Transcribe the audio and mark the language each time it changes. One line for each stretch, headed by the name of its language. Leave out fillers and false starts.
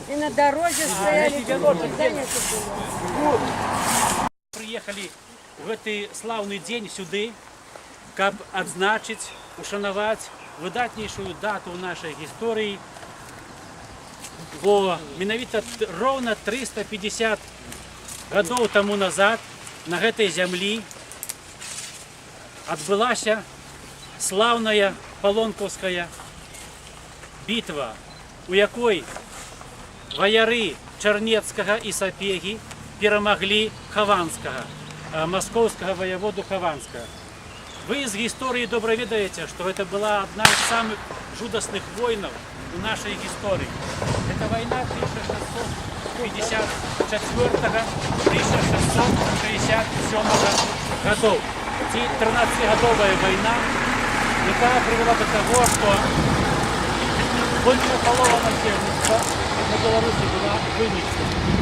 Russian: И на дороге стояли, занято было. Приехали в
Belarusian: гэты
Russian: славный день
Belarusian: сюды, каб адзначыць, ушанаваць выдатнейшую дату ў нашай гісторыі, бо менавіта роўна 350 гадоў таму назад на гэтай зямлі адбылася слаўная палонкаўская бітва, у якой ваяры Чарнецкага і Сапегі перамаглі Хаванскага, маскоўскага воеводу Хаванскага.
Russian: Вы из истории добро ведаете, что это была одна из самых жудасных войн в нашей истории. Это война 1654-1667 годов. 13-годовая война, которая привела до того, что больше половина насельництва на Беларуси была вынищена.